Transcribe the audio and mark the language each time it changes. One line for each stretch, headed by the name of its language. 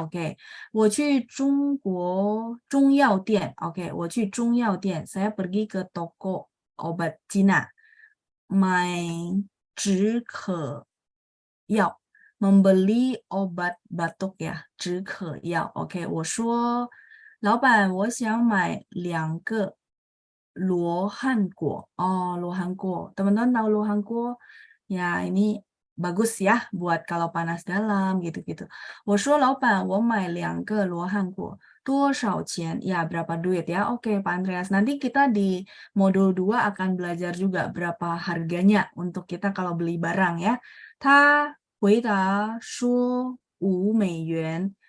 Chinese: Oke. 我去中国中药店. Oke, 我去中药店.
Indonesian: Saya pergi ke toko obat Cina.
Chinese: 买止渴药.
Indonesian: Membeli obat batuk ya, 止渴药.
Chinese: Oke, 我说老板，我想买2个罗汉果. 罗汉果.
Indonesian: Teman-teman tahu 罗汉果? Ya, ini bagus ya buat kalau panas dalam gitu-gitu.
Chinese: 我说老板，我买2个罗汉果，多少钱?
Indonesian: Ya, berapa duit ya? Oke, Pak Andreas. Nanti kita di modul 2 akan belajar juga berapa harganya untuk kita kalau beli barang ya.
Chinese: 他回答说5美元.